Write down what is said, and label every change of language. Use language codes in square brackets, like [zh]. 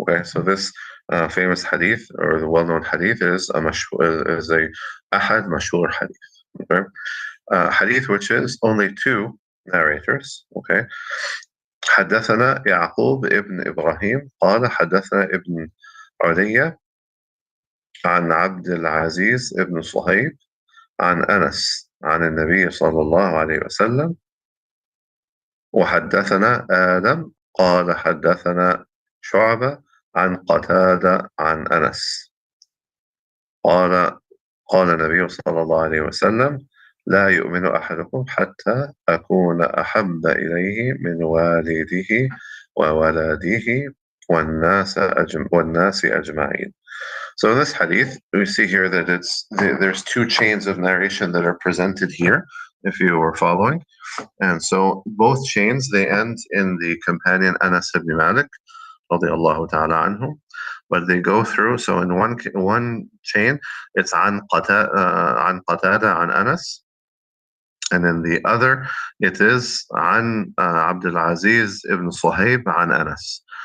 [en] Okay, so this famous hadith, or the well-known hadith, is a ahad mashhur hadith. Okay, hadith which is only 2 narrators. [ar] Okay, حدثنا يعقوب ابن إبراهيم قال حدثنا ابن علي عن عبد العزيز ابن صهيب عن أنس عن النبي صلى الله عليه وسلم. وحدثنا آدم قال حدثنا شعبة عن قتادة عن أنس قال النبي صلى الله عليه وسلم لا يؤمن أحدكم حتى أكون أحب إليه من والده وولده والناس أجمعين. [en] So in this hadith, we see here that there's 2 chains of narration that are presented here, if you were following. And so both chains, they end in the companion Anas ibn Malik, radiyallahu ta'ala anhu. But they go through, so in one chain, it's an Qatada an Anas, and in the other, it is an Abdul Aziz ibn Suhaib an Anas.